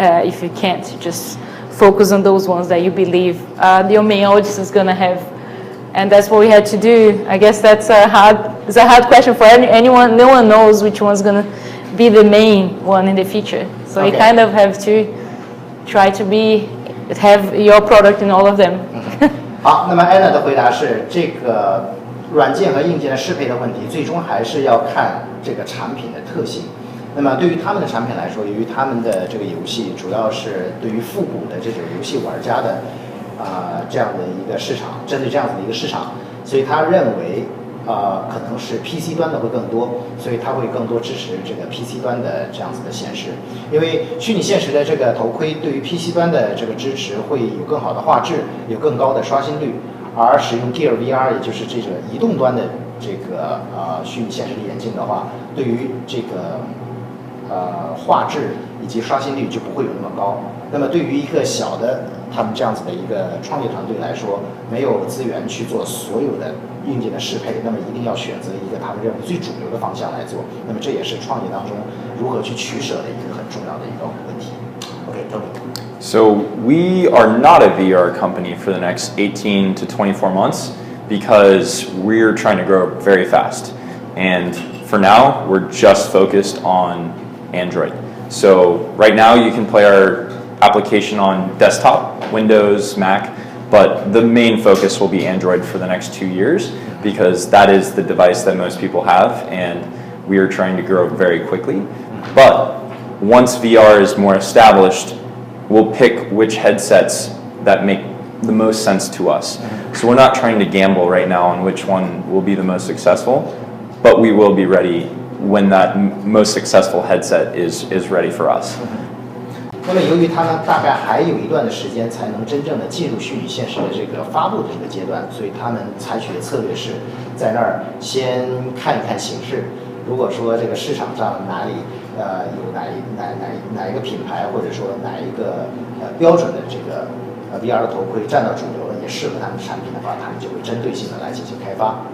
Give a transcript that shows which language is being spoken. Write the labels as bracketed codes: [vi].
[en] If you can't, just focus on those ones that you believe your main audience is gonna have. And that's what we had to do. I guess it's a hard question for anyone. No one knows which one's gonna be the main one in the future. So you kind of have to try to have your product in all of them. [zh] 好，那么 Anna 的回答是这个软件和硬件的适配的问题，最终还是要看这个产品的特性。那么对于他们的产品来说，由于他们的这个游戏主要是对于复古的这种游戏玩家的这样的一个市场，针对这样子的一个市场，所以他认为可能是 PC 端的会更多，所以他会更多支持这个 PC 端的这样子的显示。因为虚拟现实的这个头盔对于 PC 端的这个支持会有更好的画质，有更高的刷新率，而使用 Gear VR 也就是这个移动端的这个虚拟现实的眼镜的话，对于这个画质以及刷新率就不会有那么高。那么对于一个小的他们这样子的一个创业团队来说，没有资源去做所有的硬件的适配，那么一定要选择一个他们认为最主流的方向来做。那么这也是创业当中如何去取舍的一个很重要的一个问题。 [en] OK, Tony. So we are not a VR company for the next 18 to 24 months because we're trying to grow very fast. And for now, we're just focused on Android. So right now you can play our application on desktop, Windows, Mac, but the main focus will be Android for the next 2 years because that is the device that most people have and we are trying to grow very quickly. But once VR is more established, we'll pick which headsets that make the most sense to us. So we're not trying to gamble right now on which one will be the most successful, but we will be ready when that most successful headset is ready for us. [zh] 那么由于他们大概还有一段的时间才能真正的进入虚拟现实的这个发布的这个阶段，所以他们采取的策略是在那儿先看一看形势。如果说这个市场上哪里有哪一个品牌，或者说哪一个标准的这个VR 的头盔站到主流了，也适合他们的产品的话，他们就会针对性的来进行开发。